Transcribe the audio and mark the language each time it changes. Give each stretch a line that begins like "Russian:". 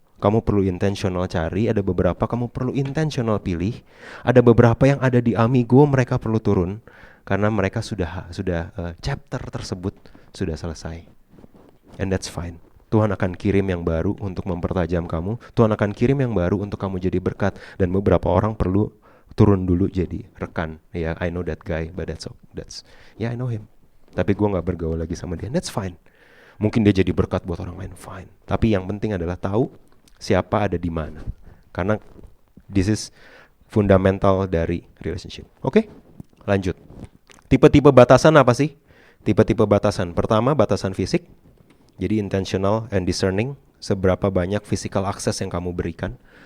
Indonesian: Kamu perlu intentional cari, ada beberapa kamu perlu intentional pilih, ada beberapa yang ada di Amigo mereka perlu turun karena mereka sudah chapter tersebut sudah selesai.
English: And that's fine.
Indonesian: Tuhan akan kirim yang baru untuk mempertajam kamu. Tuhan akan kirim yang baru untuk kamu jadi berkat. Dan beberapa orang perlu turun dulu jadi rekan.
English: Ya, I know that guy, but that's I know him.
Indonesian: Tapi gue gak bergaul lagi sama dia.
English: That's fine.
Indonesian: Mungkin dia jadi berkat buat orang lain, fine. Tapi yang penting adalah tahu siapa ada di mana. Karena
English: this is fundamental
Indonesian: dari relationship. Oke? Lanjut. Tipe-tipe batasan apa sih? Tipe-tipe batasan. Pertama, batasan fisik.
English: Jadi intentional and discerning.
Indonesian: Seberapa banyak physical access yang kamu berikan.